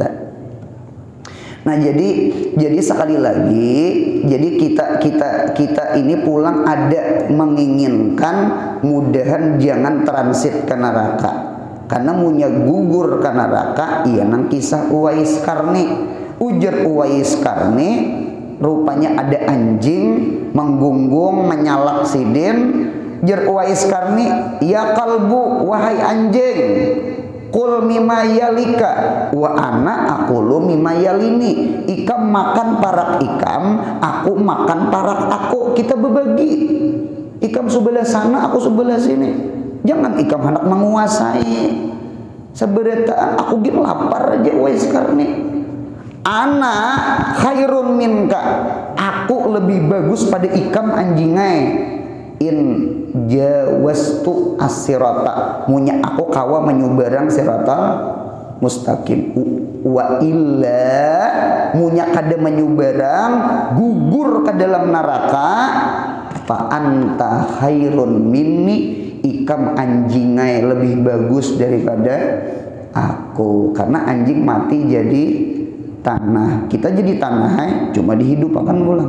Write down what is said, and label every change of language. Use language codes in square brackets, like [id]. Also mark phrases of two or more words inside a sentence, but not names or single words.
[bjn] Nah jadi sekali lagi, jadi kita ini pulang ada menginginkan mudahan jangan transit ke neraka, karena munya gugur ke neraka. Iya nang kisah Uwais Qarni, ujar Uwais Qarni, rupanya ada anjing menggunggung menyalak sidin. Jar Uwais Qarni, [ar] ya kalbu, [bjn] wahai anjing, [ar] kul mimma yalika wa ana aqulu mimma yalini. [bjn] Ikam makan parak ikam, aku makan parak aku, kita berbagi. Ikam sebelah sana, aku sebelah sini. Jangan ikam hendak menguasai. Seberataan aku gini lapar aja Uwais Qarni. [ar] Ana khairun minka, [bjn] aku lebih bagus pada ikam anjingai. [ar] In jawastu as-sirata, [bjn] munya aku kawa menyubarang [ar] siratal mustaqim. Wa illa [bjn] munya kada menyubarang gugur ke dalam neraka. [ar] Fa anta khairun minni, [bjn] ikam anjingai lebih bagus daripada aku. Karena anjing mati jadi tanah, kita jadi tanah cuma dihidup akan pulang.